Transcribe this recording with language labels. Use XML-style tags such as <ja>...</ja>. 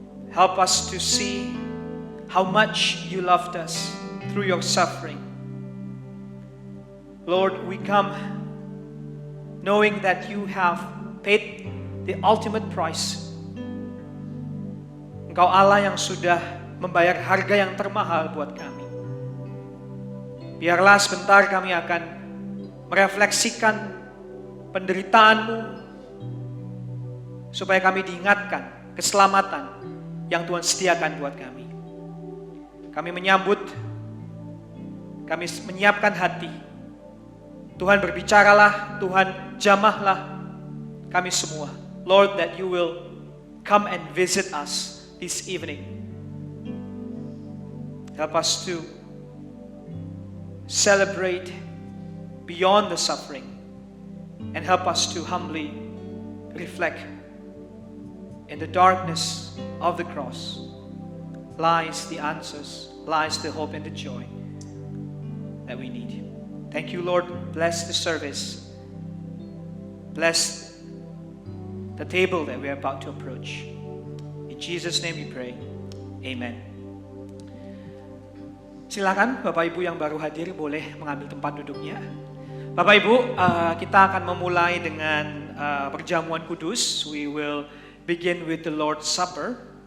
<en>Help us to see how much you loved us through your suffering. Lord, we come knowing that you have paid the ultimate price.</en> <id>Engkau Allah yang sudah membayar harga yang termahal buat kami. Biarlah sebentar kami akan merefleksikan penderitaan-Mu, supaya kami diingatkan keselamatan yang Tuhan sediakan buat kami. Kami menyambut, kami menyiapkan hati. Tuhan berbicaralah, Tuhan jamahlah kami semua.</id> <en>Lord, that you will come and visit us this evening. Help us to celebrate beyond the suffering, and help us to humbly reflect in the darkness of the cross lies the answers, lies the hope and the joy that we need. Thank you, Lord. Bless the service. Bless the table that we are about to approach. In Jesus' name we pray. Amen.</en> <id>Silakan Bapak Ibu yang baru hadir boleh mengambil tempat duduknya. Bapak Ibu, kita akan memulai dengan perjamuan kudus.</id> <en>We will begin with the Lord's Supper.</en>